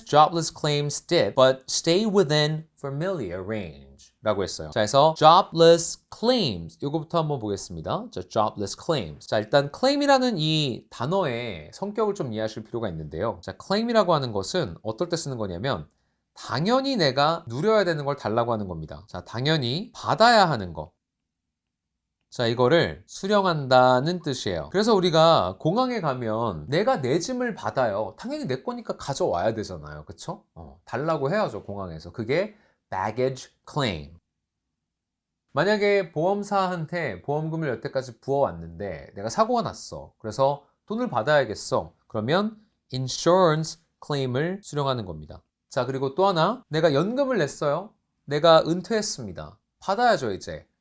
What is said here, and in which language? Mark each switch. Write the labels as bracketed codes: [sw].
[en] jobless claims dip but stay within familiar range 라고 했어요. [ko] 자, 그래서 jobless claims 이거부터 한번 보겠습니다. 자, jobless claims. 자, 일단 claim이라는 이 단어의 성격을 좀 이해하실 필요가 있는데요. 자, claim이라고 하는 것은 어떨 때 쓰는 거냐면 당연히 내가 누려야 되는 걸 달라고 하는 겁니다. 자, 당연히 받아야 하는 거. 자, 이거를 수령한다는 뜻이에요. 그래서 우리가 공항에 가면 내가 내 짐을 받아요. 당연히 내 거니까 가져와야 되잖아요. 그쵸? 달라고 해야죠, 공항에서. 그게 baggage claim. 만약에 보험사한테 보험금을 여태까지 부어왔는데 내가 사고가 났어. 그래서 돈을 받아야겠어. 그러면 insurance claim을 수령하는 겁니다. 자, 그리고 또 하나, 내가 연금을 냈어요. 내가 은퇴했습니다. 받아야죠, 이제.